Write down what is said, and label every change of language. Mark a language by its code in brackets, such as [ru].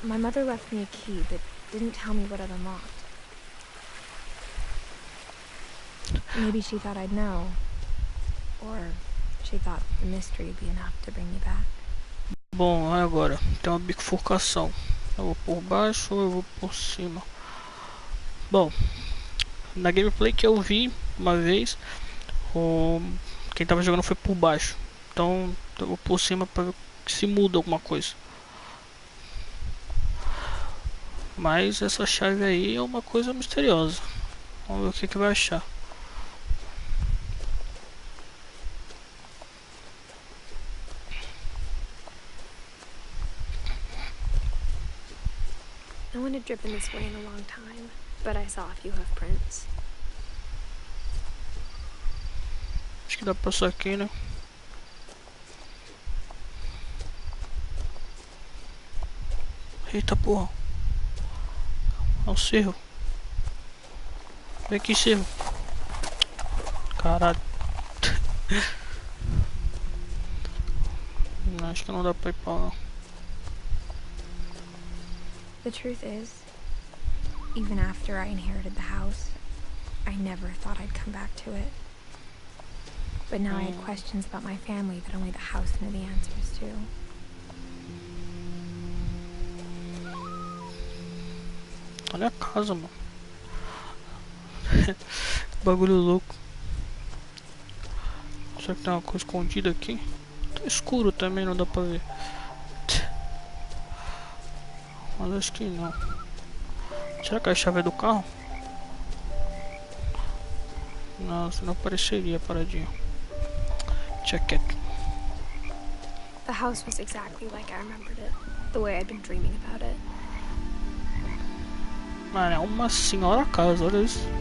[en] my mother left me a key but didn't tell me what it unlocked. Maybe she thought I'd know. Or she thought the mystery would be enough to bring me back. [pt] Bom, agora tem uma bifurcação. Eu vou por baixo ou eu vou por cima? Bom, na gameplay que eu vi uma vez, quem tava jogando foi por baixo. Então eu vou por cima para ver se muda alguma coisa. Mas essa chave aí é uma coisa misteriosa. Vamos ver o que vai achar. [en] No one had driven this way in a long time, but I saw a few hoof prints. [pt] Acho que dá pra passar aqui, né? Eita porra. É um cerro. Vem aqui, cerro. Caralho. Acho que não dá pra ir pra lá. [en] The truth is, even after I inherited the house, I never thought I'd come back to it. But now I had questions about my family that only the house knew the answers to. [pt] Olha a casa, mano. Bagulho louco. Será que tem uma coisa escondida aqui? Tá escuro também, não dá pra ver. Mas acho que não. Será que é a chave do carro? Não, senão apareceria paradinho. [en] Check it. The house was exactly like I remembered it, the way I'd been dreaming about it. [pt] Mano, é uma senhora casa, olha isso.